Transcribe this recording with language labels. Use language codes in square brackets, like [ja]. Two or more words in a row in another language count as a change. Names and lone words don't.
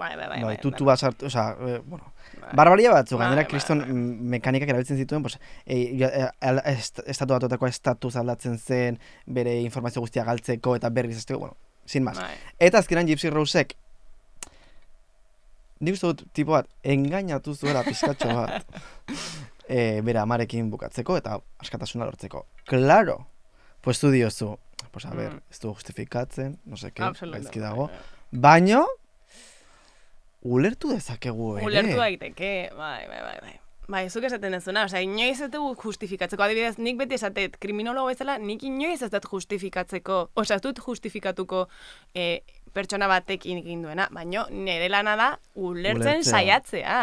[eu] tutu bat sartu, osea, bueno, barbaria batzu, gainera kriston mekanikak erabiltzen zituen, estatu batuetako estatuz aldatzen zen, bere informazio guztia galtzeko, eta berriz bueno, [es] sin más. [eu] Eta azkenan Gypsy Rosek, nik uste dut tipo bat, engainatu zuela pizkatxo bat, bere amarekin bukatzeko eta askatasuna lortzeko. [es] Claro, pues tu diozu, pues a ver, [eu] ez du justifikatzen, [es] no sé qué, [eu] gaizki dago, baino, ulertu dezakegu ere. Ulertu daiteke, bai. Bai, zuk esaten dezuna, osea, inoiz ez dugu justifikatzeko, adibidez, nik beti esatet, kriminologo bezala, nik inoiz ez dut justifikatzeko, osea, ez dut justifikatuko pertsona batekin egin duena, baina nire lana da ulertzen saiatzea.